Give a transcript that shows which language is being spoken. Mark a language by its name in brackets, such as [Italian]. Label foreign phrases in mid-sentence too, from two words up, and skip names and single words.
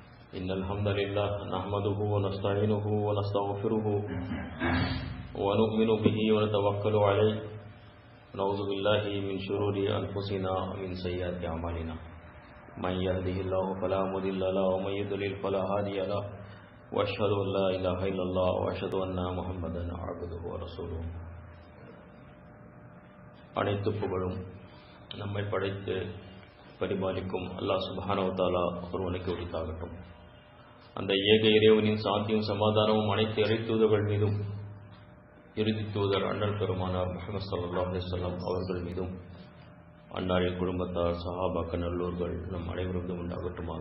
[Arabic] إن الحمد لله نحمده ونستعينه ونستغفره ونؤمن به ونتوكل عليه ونعوذ بالله من شرور أنفسنا ومن سيئات أعمالنا من يهده الله فلا مضل له ومن يضلل فلا هادي له وأشهد أن لا إله إلا الله وأشهد أن محمدا عبده ورسوله. [Tamil] அனைத்து புகழும் நம்மை படைத்து பரிபாலிக்கும் அல்லாஹ் [Arabic] سبحانه وتعالى [Tamil] ஒருவனுக்கு உரித்தாகட்டும். அந்த ஏக இறைவனின் சாந்தியும் சமாதானமும் அனைத்து இறை தூதர்கள் மீதும் இறுதி தூதர் அண்ணல் பெருமானார் முஹம்மது [Arabic] صلى الله عليه وسلم [Tamil] அவர்கள் மீதும் அன்னாரின் குடும்பத்தார் சஹாபாக்கள் நல்லோர்கள் நம் அனைவருக்கும் உண்டாகட்டுமாக.